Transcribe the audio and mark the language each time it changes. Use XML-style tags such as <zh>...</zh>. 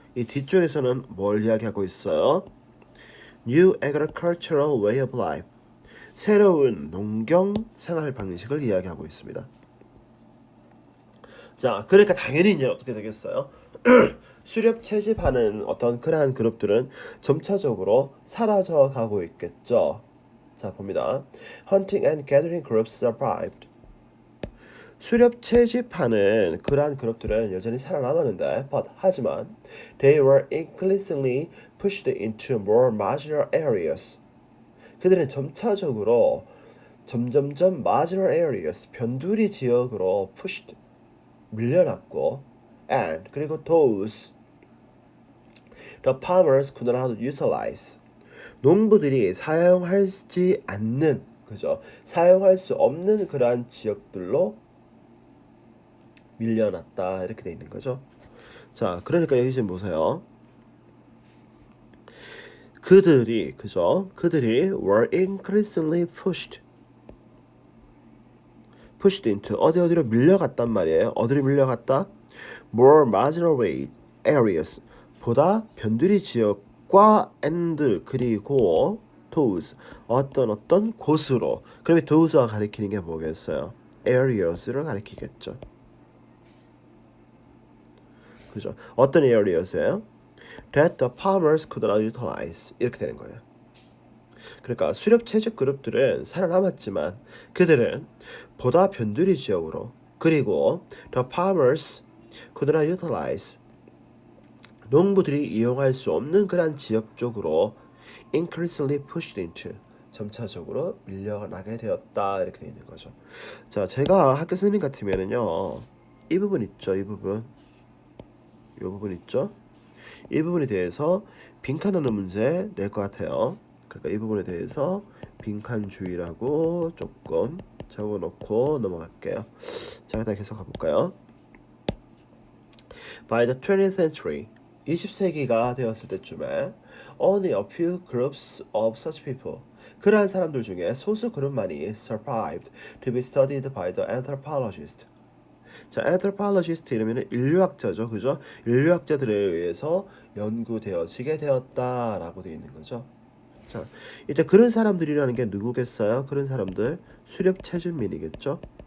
<ko>이 뒤쪽에서는 뭘 이야기하고 있어요?</ko> <en>New agricultural way of life,</en> <ko>새로운 농경 생활 방식을 이야기하고 있습니다. 자, 그러니까 당연히 이제 어떻게 되겠어요? 수렵 채집하는 어떤 그러한 그룹들은 점차적으로 사라져 가고 있겠죠. 자, 봅니다.</ko> <en>Hunting and gathering groups survived.</en> <ko>수렵 채집하는 그러한 그룹들은 여전히 살아남았는데, 하지만</ko> <en>they were increasingly pushed into more marginal areas.</en> <ko>그들은 점차적으로 점점점 marginal areas, 변두리 지역으로 pushed, 밀려났고, and 그리고</ko> <en>those the farmers could not utilize,</en> <ko>농부들이 사용하지 않는, 그죠? 사용할 수 없는 그러한 지역들로 밀려났다 이렇게 돼 있는 거죠. 자, 그러니까 여기 지금 보세요. 그들이 그죠? 그들이</ko> <en>were increasingly pushed into</en> <ko>어디로 밀려갔단 말이에요. 어디로 밀려갔다?</ko> <en>More marginal areas,</en> <ko>보다 변두리 지역과 and 그리고 those, 어떤 곳으로. 그러면 those가 가리키는 게 뭐겠어요? areas를 가리키겠죠. 그죠? 어떤 areas예요?</ko> <en>That the farmers could not utilize,</en> <ko>이렇게 되는 거예요. 그러니까 수렵 채집 그룹들은 살아남았지만 그들은 보다 변두리 지역으로, 그리고</ko> <en>the farmers could not utilize,</en> <ko>농부들이 이용할 수 없는 그런 지역 쪽으로</ko> <en>increasingly pushed into,</en> <ko>점차적으로 밀려나게 되었다 이렇게 되어 있는 거죠. 자, 제가 학교 선생님 같으면은요, 이 부분 있죠, 이 부분 있죠. 이 부분에 대해서 빈칸하는 문제 낼 것 같아요. 그러니까 이 부분에 대해서 빈칸주의라고 조금 적어놓고 넘어갈게요. 자, 그다음 계속 가볼까요?</ko> <en>By the 20th century,</en> <ko>20세기가 되었을 때쯤에</ko> <en>only a few groups of such people,</en> <ko>그러한 사람들 중에 소수 그룹만이</ko> <en>survived to be studied by the anthropologist.</en> <ko>자, anthropologist 이러면 인류학자죠, 그죠? 인류학자들에 의해서 연구되어지게 되었다라고 되어 있는 거죠. 자, 이제 그런 사람들이라는 게 누구겠어요? 그런 사람들 수렵 채집민이겠죠.</ko>